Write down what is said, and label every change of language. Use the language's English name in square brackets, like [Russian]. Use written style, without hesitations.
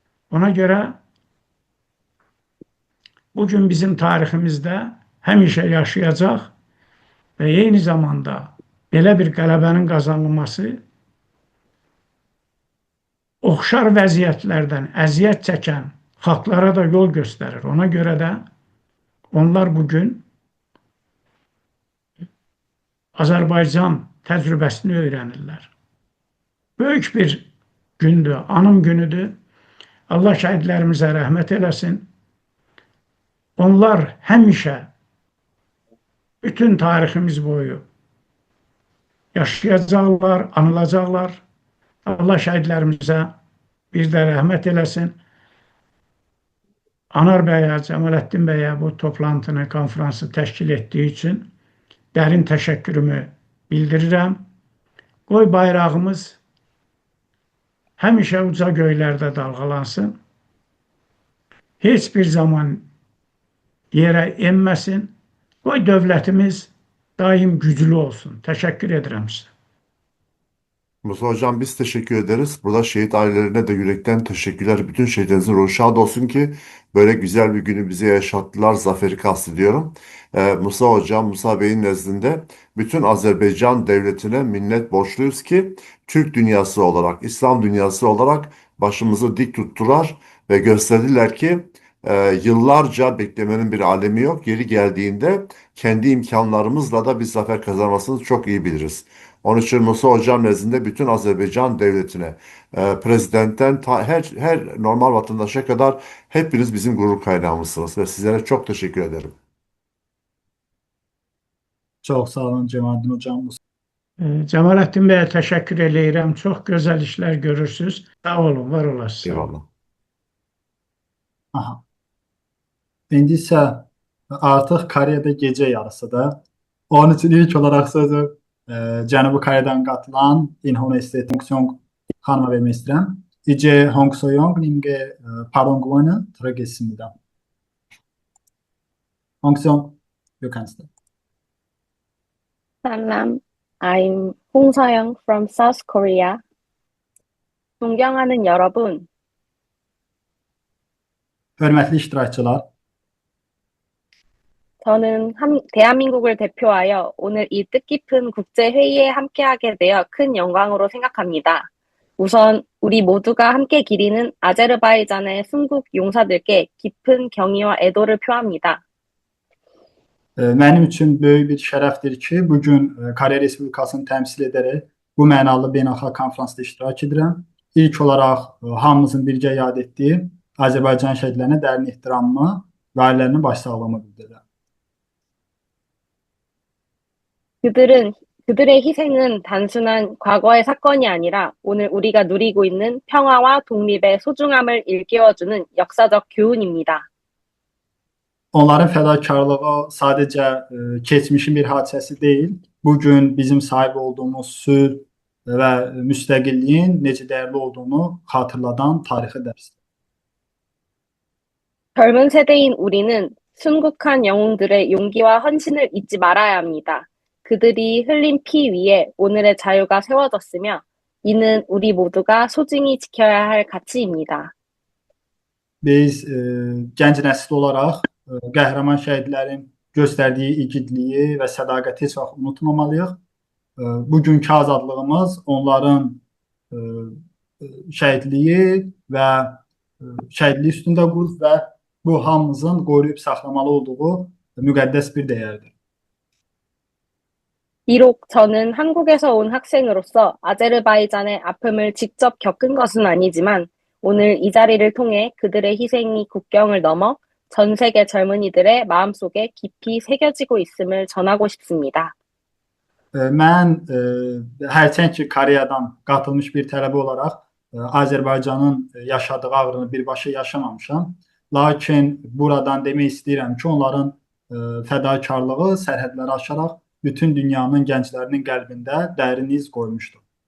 [Azerbaijani] Ona görə bugün bizim tariximizdə həmişə yaşayacaq və eyni zamanda belə bir qələbənin qazanılması oxşar vəziyyətlərdən əziyyət çəkən xalqlara da yol göstərir. Ona görə də onlar bugün Azərbaycan təcrübəsini öyrənirlər. Böyük bir gündür, anım günüdür. Allah şəhidlərimizə rəhmət eləsin. Onlar həmişə bütün tariximiz boyu yaşayacaqlar, anılacaqlar. Allah şəhidlərimizə bir də rəhmət eləsin. Anar bəyə, Cəmaləddin bəyə bu toplantını, konfransı təşkil etdiyi üçün dərin təşəkkürümü bildirirəm. Qoy bayrağımız həmişə uca göylərdə dalğalansın. Heç bir zaman yerə enməsin. Qoy dövlətimiz daim güclü olsun. Təşəkkür edirəm sizə. [Turkish] Musa Hocam biz teşekkür ederiz. Burada şehit ailelerine de yürekten teşekkürler. Bütün şehitlerimizin ruhu şad olsun ki böyle güzel bir günü bize yaşattılar. Zaferi kastediyorum. Musa Hocam, Musa Bey'in nezdinde bütün Azerbaycan devletine minnet borçluyuz ki Türk dünyası olarak, İslam dünyası olarak başımızı dik tuttular ve gösterdiler ki yıllarca beklemenin bir alemi yok. Yeri geldiğinde kendi imkanlarımızla da bir zafer kazanmasını çok iyi biliriz. Onun için Musa Hocam nezdinde bütün Azerbaycan devletine, prezidentten her normal vatandaşa kadar hepiniz bizim gurur kaynağımızsınız ve sizlere çok teşekkür ederim. [Azerbaijani] Çox sağ olun Cemalettin hocam. Cəmaləddin bəyə təşəkkür eləyirəm. Çox gözəl işlər görürsünüz. Sağ olun, var olasınız. Eyvallah. Aha. İndi isə artıq Koreyada gecə yarısıdır. Onun üçün ilk olaraq sözü Cənubi Koreyadan qatılan İnha Universiteti Hong Song xanıma vermək istəyirəm. [Korean] 이제 홍소영 님께 발언 구원을 드리겠습니다. [English] 홍소영, you can start. Salam, I'm Hong So-young from South Korea. [Korean] 존경하는 여러분, [Azerbaijani] Hörmətli iştirakçılar, [Korean] 저는 대한민국을 대표하여 오늘 이 뜻깊은 국제회의에 함께하게 되어 큰 영광으로 생각합니다. 우선 우리 modu가 함께 기리는 아제르바이잔의 순국 용사들께 깊은 경의와 애도를 표합니다. [Azerbaijani] mənim üçün böyük bir şərəfdir ki, bugün Koreya Respublikasını təmsil edərək bu mənalı beynəlxalq konfransda iştirak edirəm. İlk olaraq hamımızın birgə yad etdiyi Azərbaycan şəhidlərinə dərin ehtiramımı və ailələrinin başsağlığımı bildirirəm. [Korean] 그들의 희생은 단순한 과거의 사건이 아니라 오늘 우리가 누리고 있는 평화와 독립의 소중함을 일깨워주는 역사적 교훈입니다. [Azerbaijani] Onların fədakarlığı sadəcə keçmişin bir hadisəsi deyil, bugün bizim sahib olduğumuz sülh və müstəqilliyin necə dəyərli olduğunu xatırladan tarixi dərsdir. [Korean] 젊은 세대인 우리는 순국한 영웅들의 용기와 헌신을 잊지 말아야 합니다. 그들이 흘린 피 위에 오늘의 자유가 세워졌으며 이는 우리 modu가 소중히 지켜야 할 가치입니다. [Azerbaijani] Biz gənc nəsil olaraq qəhrəman şəhidlərin göstərdiyi igidliyi və sədaqəti heç vaxt unutmamalıyıq. Bugünkü azadlığımız onların şəhidliyi və şəhidliyi üstündə qurub və bu hamımızın qoruyub saxlamalı olduğu müqəddəs bir dəyərdir. [Korean] 비록 저는 한국에서 온 학생으로서 아제르바이잔의 아픔을 직접 겪은 것은 아니지만 오늘 이 자리를 통해 그들의 희생이 국경을 넘어 전 세계 젊은이들의 마음속에 깊이 새겨지고 있음을 전하고 싶습니다. [Azerbaijani] Mən hərçənd ki Koreyadan qatılmış bir tələbə olaraq Azərbaycanın yaşadığı ağrını birbaşa yaşamamışam. Lakin buradan demək istəyirəm ki, onların fədakarlığı sərhədləri aşaraq bütün dünyanın gənclərinin qəlbində dərin iz qoymuşdur.